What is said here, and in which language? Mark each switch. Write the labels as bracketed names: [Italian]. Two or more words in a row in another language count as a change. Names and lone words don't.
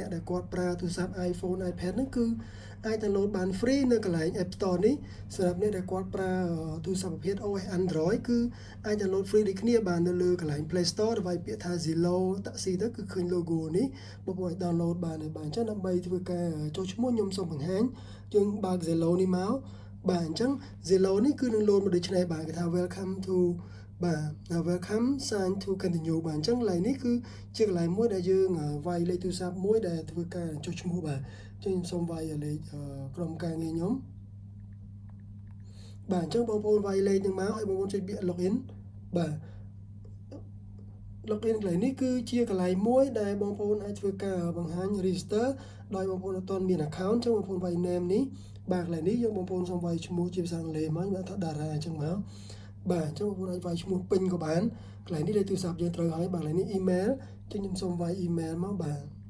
[Khmer] អ្នកដែលគាត់ប្រើទូរស័ព្ទ iPhone iPad ហ្នឹងគឺអាច download បាន free នៅកន្លែង App Store នេះសម្រាប់អ្នកដែលគាត់ប្រើទូរស័ព្ទប្រភេទ OS Android គឺ អាច download free ដូចគ្នាបាទនៅលើកន្លែង Play Store ដើម្បីពាក្យថា ZELO Taxi ទៅគឺឃើញ logo នេះបងប្អូនអាច download បានហើយបាទអញ្ចឹងដើម្បីធ្វើការចូលឈ្មោះខ្ញុំសូមបង្ហាញយើងបើក ZELO នេះមកបាទអញ្ចឹង ZELO នេះគឺនឹង load មកដូចនេះបាទគេថា [English] welcome to [Khmer] បាទ [English] welcome sign to continue [Khmer] បាទអញ្ចឹងកន្លែងនេះគឺជាកន្លែងមួយដែលយើងវាយលេខទូរស័ព្ទមួយដែលធ្វើការចុះឈ្មោះបាទខ្ញុំសូមវាយលេខក្រុមការងារខ្ញុំ បាទអញ្ចឹងបងប្អូនវាយលេខនឹងមកហើយបងប្អូនចុចពាក្យ login បាទ login កន្លែងនេះគឺជាកន្លែងមួយដែលបងប្អូនអាចធ្វើការបង្ហាញ register ដោយបងប្អូនអត់ទាន់មាន account អញ្ចឹងបងប្អូនវាយ name នេះបាទកន្លែងនេះយើងបងប្អូនសូមវាយឈ្មោះជាភាសាអង់គ្លេសមកខ្ញុំថាតារាអញ្ចឹងមកបាទអញ្ចឹងបងប្អូនអាចវាយឈ្មោះពេញក៏បានកន្លែងនេះលេខទូរស័ព្ទយើងត្រូវហើយបាទកន្លែងនេះ email អញ្ចឹងខ្ញុំសូមវាយ email មកបាទ